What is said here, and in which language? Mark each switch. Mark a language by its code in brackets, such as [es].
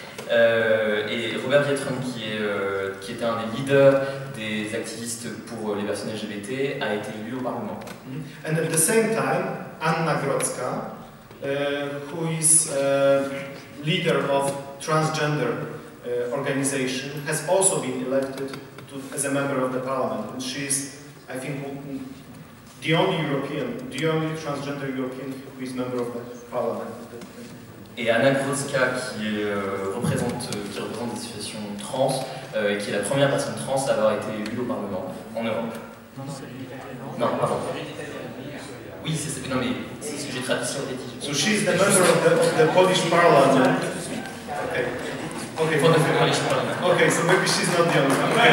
[fr] Et Robert Biedroń, qui était un des leaders des activistes pour les personnes LGBT, a été élu au Parlement. [en] And at the same time, Anna Grodzka, who is leader of transgender organization, has also been elected as a member of the parliament, and she is, I think, the only transgender European who is member of the parliament. [fr] Et Anna Grodzka, qui représente des situations trans, et qui est la première personne trans à avoir été élue au Parlement en Europe. Non, pardon. Oui, non mais c'est ce que j'ai traduit sur les titres. [en] So she's the member of the Polish parliament. Okay. For the Polish parliament. Okay, so maybe she's not the only one.